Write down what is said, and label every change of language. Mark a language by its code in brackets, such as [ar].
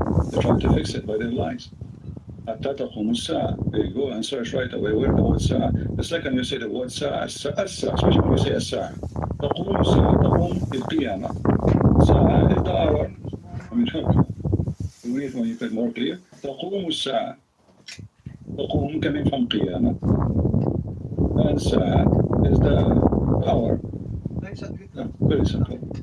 [en] They're trying to fix it by their lies. [ar] حتى تقوم الساعة. [en] There you go and search right away where the word ساعة. The second you say the word ساعة, الساعة, especially when you say الساعة. [ar] تقوم الساعة, تقوم القيامة. [en] ساعة is the hour. I mean, you read when you put more clear. [ar] تقوم الساعة. [en] تقوم coming from قيامة. And ساعة is the hour. Very simple.